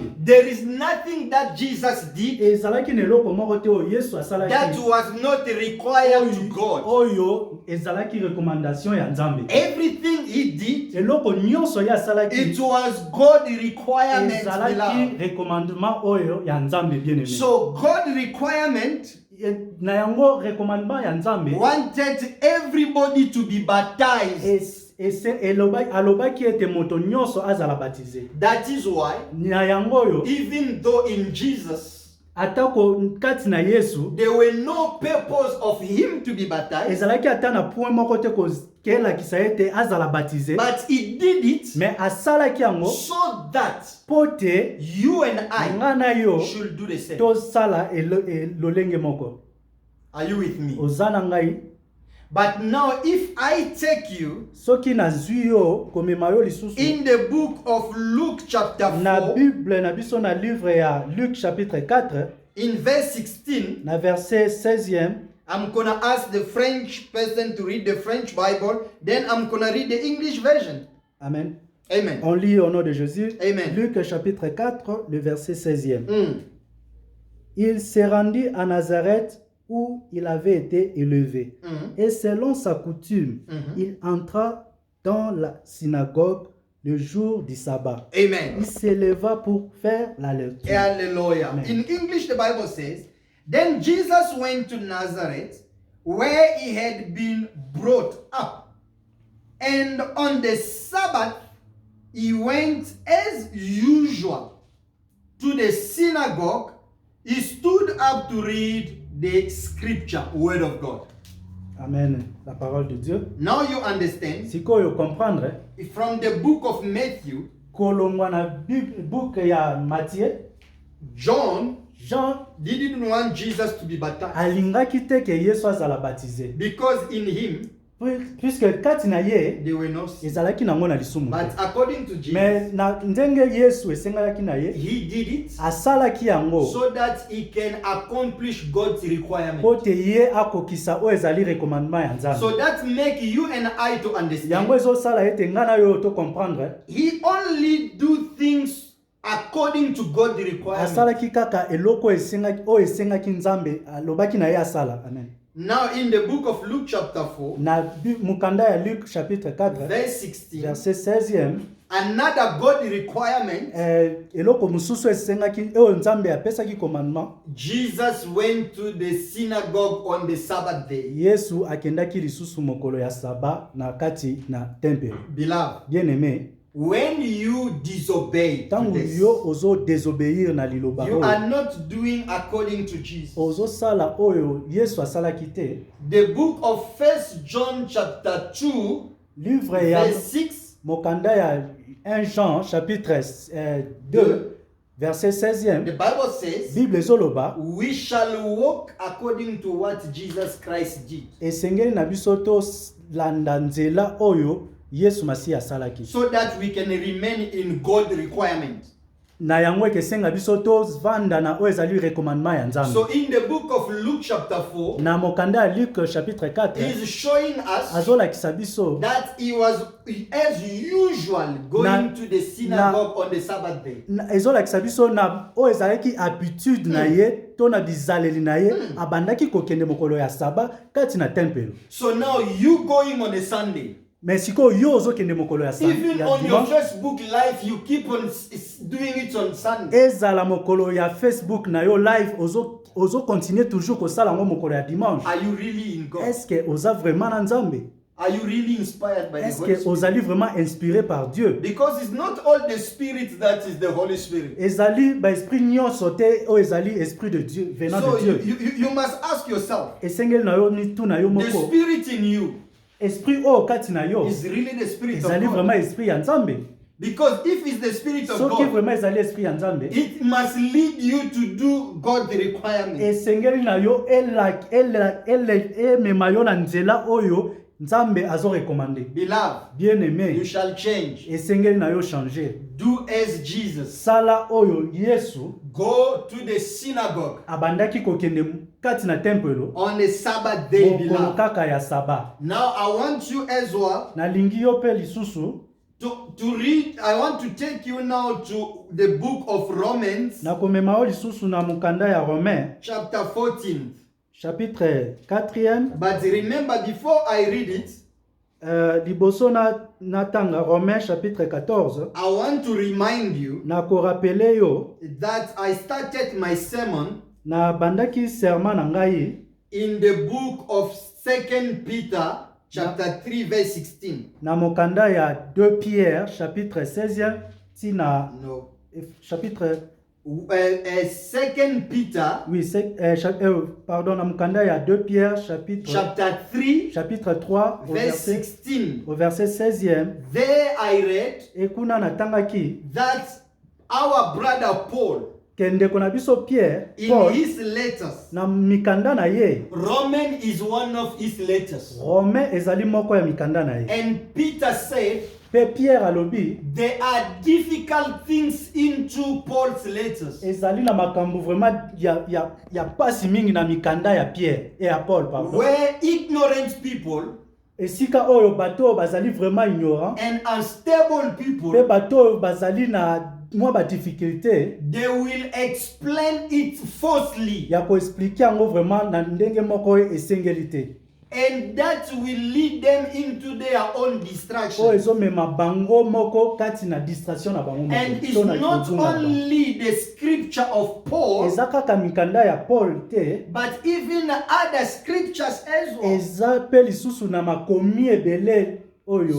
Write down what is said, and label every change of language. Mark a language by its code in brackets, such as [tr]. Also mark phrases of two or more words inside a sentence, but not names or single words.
[en] There is nothing that Jesus did [ln] Ezalaki na eloko moko te oyo Yesu asalaki [en] that was not required to God. [ln] oyo ezalaki recommandation ya nzambe. [en] Everything he did, [ln] Eloko nyonso ya [en] it [ln] asalaki [en] was God requirement. [ln] ezalaki [en] Beloved. [ln] recommandement oyo ya nzambe [fr] bien aimé. [en] So God requirement [ln] Na yango recommandement ya nzambe [en] wanted everybody to be baptized. [ln] alobaki ete moto nyonso azala baptisé. [en] That is why, [ln] Na yango oyo [en] even though in Jesus [ln] atako kati na Yesu [en] there were no purpose of him to be baptized, [ln] ezalaki ata na point moko te kelakisa ete azala baptisé, [en] but he did it [ln] mais asalaki yango [en] so that [ln] pote [en] you and I [ln] ngana yo [en] should do the same. [ln] tosala lolenge moko. [en] Are you with me? [ln] Ozana ngai [en] But now if I take you [ln] soki nazwi yo komema yo lisusu [en] in the book of Luke chapter [ln] na 4, Bible na biso na livre ya Luc chapitre 4 [en] in verse 16, [ln] na verset 16e, [en] I'm going to ask the French person to read the French Bible, then I'm going to read the English version. amen. Amen. [fr] On lit au nom de Jésus. Amen. Luc chapitre 4, le verset 16e. Il se rendit à Nazareth où il avait été élevé. Et selon sa coutume, il entra dans la synagogue le jour du sabbat. Amen. Il s'éleva pour faire la lecture. Hallelujah. Amen. [en] In English, the Bible says, then Jesus went to Nazareth, where he had been brought up. And on the Sabbath, he went as usual to the synagogue. He stood up to read the scripture, word of God. [fr] Amen. La parole de Dieu. [en] Now you understand, [ln] Sikoyo comprendre, [en] from the book of Matthew, [ln] kolongwa na book ya Matthieu, [en] John [ln] Jean [en] didn't want Jesus to be baptized [ln] alingaki te ke Yesu azala baptisé. [en] because in him [ln] Puisque kati na ye [en] there were no sins. [ln] ezalaki nango na lisumu [en] But [ln] te. [en] according to Jesus, [ln] Mais na ndenge Yesu esengalaki na ye [en] he did it [ln] asalaki yango [en] so that he can accomplish God's requirement. [ln] po te ye akokisa oyo ezali recommandement ya Nzambe. [en] So that make you and I to understand. [ln] Yango ezosala ete nga na yo to comprendre [en] He only do things according to God's requirement. [ln] asalaki kaka eloko oyo esengaki Nzambe alobaki na ye asala. [en] Amen. Now in the book of Luke chapter 4, [ln] Na mukanda ya Luc chapitre 4 [en] verse 16, [ln] verset 16e [en] another God requirement, [ln] eloko mususu esengaki oyo Nzambe apesaki commandement. [en] Jesus went to the synagogue on the Sabbath day. [ln] Yesu akendaki lisusu mokolo ya saba na kati na tempelo. [en] Beloved, [fr] Bien aimé, [en] when you disobey to [ln] tangu [en] this, [ln] yo ozo désobéir na liloba [en] you [ln] oyo [en] are not doing according to Jesus. [ln] ozo sala oyo Yesu asalaki te. [en] The book of 1 John chapter 2, [ln] Livre ya [en] verse 6, [ln] mokanda ya 1 Jean chapitre 2 verset 16e, [en] the Bible says, [ln] Bible ezoloba [en] we shall walk according to what Jesus Christ did, [ln] esengeli na biso to landa nzela oyo Yesu Masihi asalaki. [en] so that we can remain in God's requirement. [ln] Na yango ekesenga biso to vanda na oyo ezali recommandement ya Nzambe. [en] So in the book of Luke chapter 4, [ln] Na mokanda ya Luc chapitre 4 [en] he's showing us [ln] azolakisa biso [en] that he was as usual going to the synagogue on the Sabbath day. [ln] ezolakisa biso na oyo ezalaki habitude na ye to na bizaleli na ye abandaki kokende mokolo ya saba kati na tempelo. [en] So now you going on a Sunday, [ln] Mais siko yo ozokende mokolo ya saba [en] even [ln] ya [en] on your [ln] dimanche, [en] Facebook live, you keep on doing it on Sunday. [ln] ezala mokolo ya Facebook na yo live ozo [fr] continuer toujours [ln] kosala ngo mokolo ya dimanche. [en] Are you really in God? [fr] Est-ce que [ln] oza vraiment na Nzambe? [en] Are you really inspired by the [ln] Est-ce [en] Holy [ln] que [en] Spirit? [ln] ozali [fr] vraiment inspiré par Dieu? [en] Because it's not all the Spirit that is the Holy Spirit. [ln] Ezali ba esprit nyonso te o ezali [fr] esprit de Dieu venant [en] So [fr] de Dieu. [en] you must ask yourself, [ln] Esengeli na yo ni tu na yo [en] the [ln] moko. [en] Spirit in you [ln] Esprit o kati na yo [en] is really the Spirit of [ln] ezali [en] God. [fr] vraiment esprit [ln] ya Nzambe. [en] Because if it's the Spirit of [ln] Soki [en] God, [ln] vraiment ezali esprit ya Nzambe, [en] it must lead you to do God's requirement. [ln] esengeli na yo emema yo na nzela oyo Nzambe azo recommandé. [en] Beloved, [fr] Bien aimé, [en] you shall change. [ln] esengeli na yo changer. [en] Do as Jesus. [ln] Sala oyo Yesu [en] Go to the synagogue [ln] abandaki kokende kati na tempelo [en] on a Sabbath day, [ln] mokolo [en] beloved. [ln] kaka ya saba. [en] Now I want you as well Nalingi yo pe lisusu to read. I want to take you now to the book of Romans, [ln] na komema yo lisusu na mokanda ya Romain [en] chapter 14. [ln] chapitre 4e. [en] But remember, before I read it, [ln] Liboso na tanga Romain chapitre 14, [en] I want to remind you [ln] na korapele yo [en] that I started my sermon [ln] na bandaki serment na ngai [en] in the book of 2 Peter chapter 3 verse 16. [ln] na mokanda ya 2 Pierre chapitre 16 tina [en] No. [ln] chapitre [en] 2 Peter [fr] oui pardon [ln] na mokanda ya 2 Pierre [en] chapter 3 [ln] chapitre 3 [en] verse 16. [fr] au verset 16e. [en] There I read [ln] Ekuna natangaki [en] that our brother Paul, [ln] kende kona biso Pierre [en] in [ln] Paul [en] his letters, [ln] na mikanda na ye [en] Roman is one of his letters. [ln] Romain ezali moko ya mikanda na ye. [en] And Peter said, [ln] Pe Pierre alobi [en] there are difficult things into Paul's letters. [ln] ezali na makambo vraiment ya pasi mingi na mikanda ya Pierre et ya Paul pardon. [en] Where ignorant people [ln] Esika oyo bato bazali vraiment ignorant [en] and unstable [ln] pe [en] people, [ln] bato bazali na mwa ba difficulté [en] they will explain it falsely. [ln] ya ko expliquer yango vraiment na ndenge moko esengeli te. [en] And that will lead them into their own [ln] Oyo [en] distraction. [ln] ezomema bango moko kati na distraction na bango [en] And [ln] moko. [en] it's [ln] To na [en] not [ln] kizunga na bango. [en] only the scripture of Paul, [ln] Eza kaka mikanda ya Paul te, [en] but even other scriptures as well. [ln] eza pe lisusu na makomi ebele oyo